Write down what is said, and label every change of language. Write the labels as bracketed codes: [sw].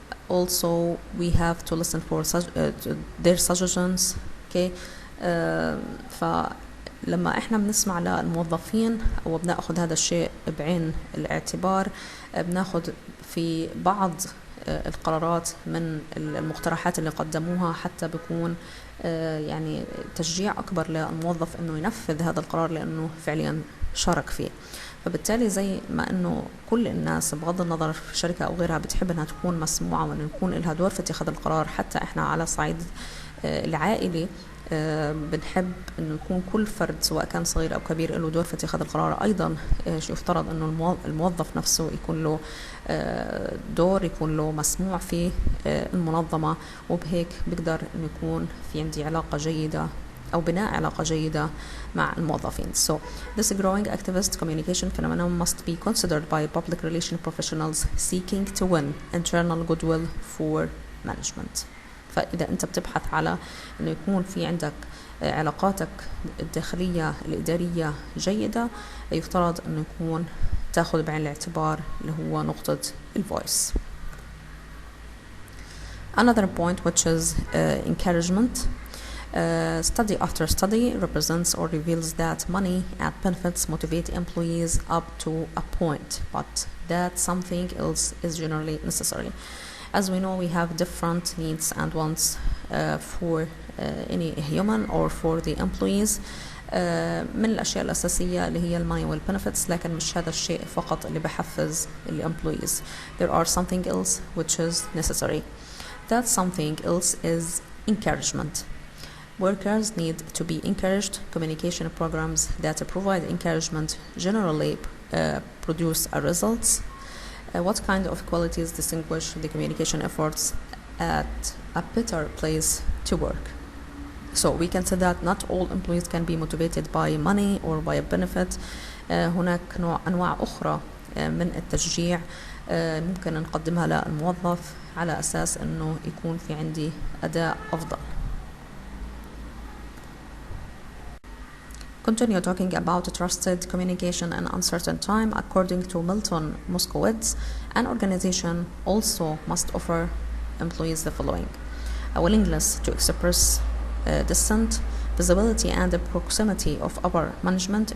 [en] Also we have to listen for their suggestions. Okay. [ar] فلما احنا بنسمع للموظفين او بناخذ هذا الشيء بعين الاعتبار، بناخذ في بعض القرارات من المقترحات اللي قدموها، حتى بيكون يعني تشجيع أكبر للموظف إنه ينفذ هذا القرار لأنه فعليا شارك فيه. فبالتالي زي ما إنه كل الناس بغض النظر في شركة أو غيرها بتحب إنها تكون مسموعة وإنه يكون لها دور في اتخاذ القرار، حتى إحنا على صعيد العائلي بنحب انه يكون كل فرد سواء كان صغير او كبير له دور في اتخاذ القرار. ايضا يفترض انه الموظف نفسه يكون له دور، يكون له مسموع في المنظمة، وبهيك بقدر انه يكون في عندي علاقة جيدة أو بناء علاقة جيدة مع الموظفين. [en] So this growing activist communication phenomenon must be considered by public relations professionals seeking to win internal goodwill for management. [ar] فإذا أنت بتبحث على أنه يكون في عندك علاقاتك الداخلية الإدارية جيدة، يفترض أنه يكون تأخذ بعين الاعتبار اللي هو نقطة الفويس. [en] Another point, which is encouragement. Study after study represents or reveals that money and benefits motivate employees up to a point, but that something else is generally necessary. As we know, we have different needs and wants for any human or for the employees. [ar] من الأشياء الأساسية اللي هي الماني والبنفيتس، لكن مش هذا الشيء فقط اللي بحفز [en] employees. There are something else which is necessary. That something else is encouragement. Workers need to be encouraged. Communication programs that provide encouragement generally produce results. What kind of qualities distinguish the communication efforts at a better place to work? So we can say that not all employees can be motivated by money or by a benefit. [ar] هناك أنواع أخرى من التشجيع ممكن نقدمها للموظف على أساس أنه يكون في عندي أداء أفضل. [en] Continue talking about trusted communication in uncertain time. According to Milton Moskowitz, an organization also must offer employees the following: a willingness to express dissent, visibility and the proximity of upper management.